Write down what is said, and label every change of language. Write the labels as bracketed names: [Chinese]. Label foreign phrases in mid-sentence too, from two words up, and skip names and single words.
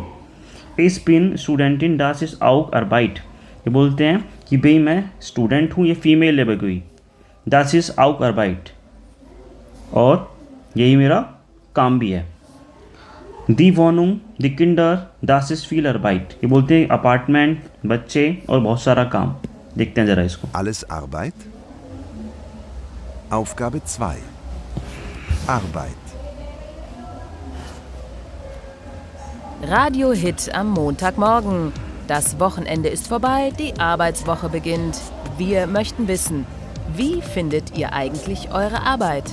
[German] Ich bin Studentin das ist auch Arbeit, [Hindi] ये बोलते हैं कि भाई मैं स्टूडेंट हूँ, ये फीमेल है बगुई। [German] das ist auch Arbeit, [Hindi] और यही मेरा काम भी है। [German] die Wohnung die Kinder das ist viel Arbeit, [Hindi] ये बोलते हैं अपार्टमेंट, बच्चे और बहुत सारा काम। देखते हैं ज़रा इसको। [German] Alles Arbeit? Aufgabe 2. Arbeit. Radio-Hit am Montagmorgen. Das Wochenende ist vorbei, die Arbeitswoche beginnt. Wir möchten wissen, wie findet ihr eigentlich eure Arbeit?